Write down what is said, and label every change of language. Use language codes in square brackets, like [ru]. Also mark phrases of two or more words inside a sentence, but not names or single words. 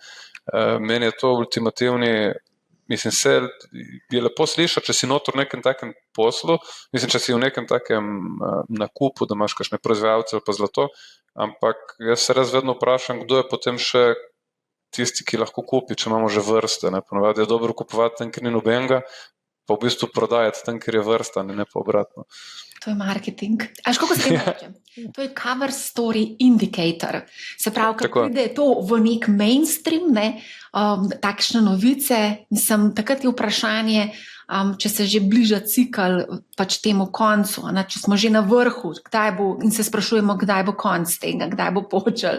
[sl] Meni je to ultimativni, mislim, se je lepo slišati, če si notor v nekem takem poslu, mislim, če si v nekem takem nakupu, da imaš kakšne proizvajalce ali pa zlato, ampak jaz se res vedno vprašam, kdo je potem še tisti, ki lahko kupi, če imamo že vrste, ne. Ponavadi je dobro kupovati tam, kjer ni nobenega, pa v bistvu prodajati tam, kjer je vrsta, ne pa obratno. To je marketing. Až kako se reče? To je [en] cover story indicator. [sl] Se pravi, ko pride to v nek mainstream, ne, takšne novice, mislim, takrat je vprašanje, če se že bliža cikl pač temu koncu, ne, če smo že na vrhu, kdaj bo, in se sprašujemo, kdaj bo konc tega, kdaj bo počel.